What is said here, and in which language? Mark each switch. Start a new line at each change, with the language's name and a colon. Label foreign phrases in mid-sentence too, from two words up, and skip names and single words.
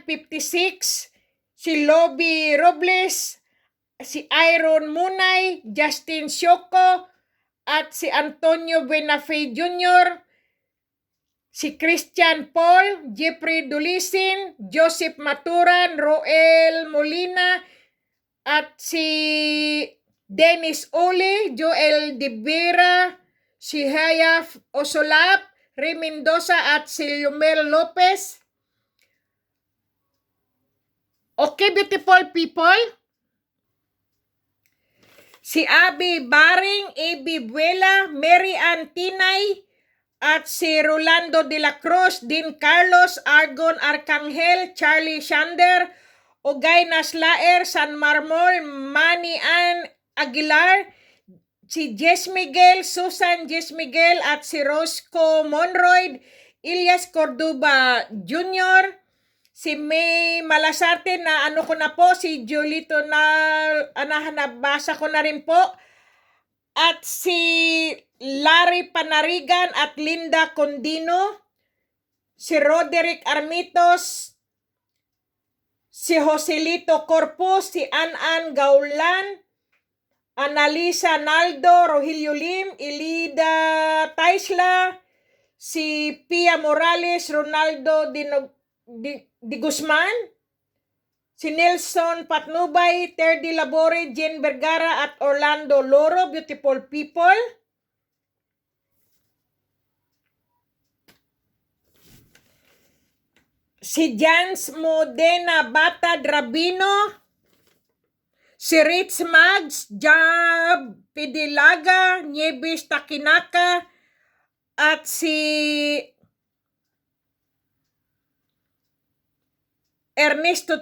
Filipino: 56, si Lobby Robles, si Iron Munay, Justin Sioko, at si Antonio Benafe Jr., si Christian Paul, Jeffrey Dulisin, Joseph Maturan, Roel Molina, at si Dennis Ole, Joel De Vera, si Hayaf Osolap, Ray Mendoza, at si Lumel Lopez.
English: Okay, beautiful people.
Filipino: Si Abby Baring, Abby Buela, Mary Ann Tinay, at si Rolando de la Cruz, Dean Carlos, Argon Arcangel, Charlie Shander, Ogay Naslaer, San Marmol, Manny Ann Aguilar, si Jess Miguel, Susan Jess Miguel, at si Roscoe Monroy, Elias Cordoba Jr., si May Malasarte na ano ko na po, si Julito na nabasa ko na rin po, at si Larry Panarigan at Linda Condino, si Roderick Armitos, si Joselito Corpus, si Anan Gaulan, Analisa Naldo, Rogelio Lim, Elida Taisla, si Pia Morales, Ronaldo Di Guzman, si Nelson Patnubay, Terdy Labore, Jen Vergara, at Orlando Loro,
English: beautiful people.
Filipino: Si Jans Modena Bata Drabino, si Rich Mags, Jab Pidilaga, Nieves Takinaka, at si Ernesto